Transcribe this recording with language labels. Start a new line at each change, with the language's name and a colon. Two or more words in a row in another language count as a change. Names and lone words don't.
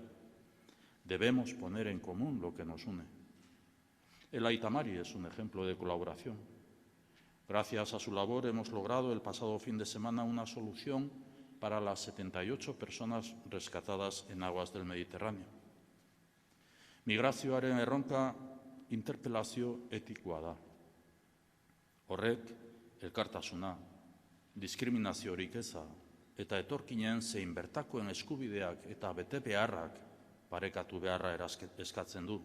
Spanish: Debemos poner en común lo que nos une. El Aita Mari es un ejemplo de colaboración. Gracias a su labor hemos logrado el pasado fin de semana una solución para las 78 personas rescatadas en aguas del Mediterráneo.
Basque: Migrazioaren erronka interpelazio etikoa da. Horrek, elkartasuna, diskriminaziorik eza eta etorkinen zein bertakoen eskubideak eta betebeharrak parekatu beharra eskatzen du.